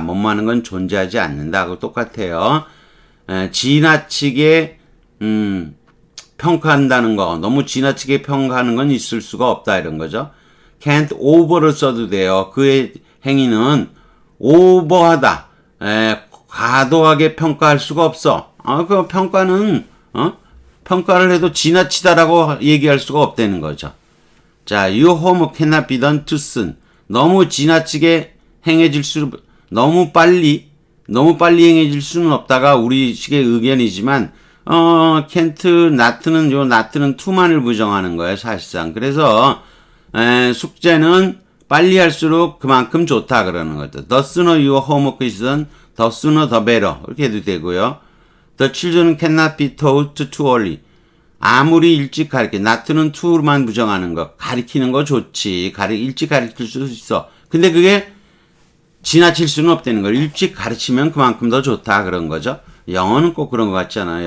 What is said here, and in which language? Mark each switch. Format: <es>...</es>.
<ko>뭐뭐 하는 건 존재하지 않는다. 하고 똑같아요. 지나치게 평가한다는 거, 너무 지나치게 평가하는 건 있을 수가 없다 이런 거죠. can't over를 써도 돼요. 그의 행위는 오버하다, 과도하게 평가할 수가 없어. 그 평가는 평가를 해도 지나치다라고 얘기할 수가 없다는 거죠.</ko> <en>자, your homework cannot be done too soon.</en> <ko>너무 지나치게 행해질 너무 빨리 행해질 수는 없다가 우리 식의 의견이지만 can't, not는 to만을 부정하는 거예요, 사실상. 그래서 숙제는 빨리 할수록 그만큼 좋다 그러는 거죠.</ko> <en>The sooner your homework is done, the sooner the better.</en> <ko>이렇게 해도 되고요.</ko> <en>The children cannot be taught too early.</en> <ko>아무리 일찍 not는 to만 부정하는 거. 가리키는 거 좋지. 일찍 가르칠 수 있어. 근데 그게 지나칠 수는 없다는 걸. 일찍 가르치면 그만큼 더 좋다 그런 거죠. 영어는 꼭 그런 것 같잖아요.</ko>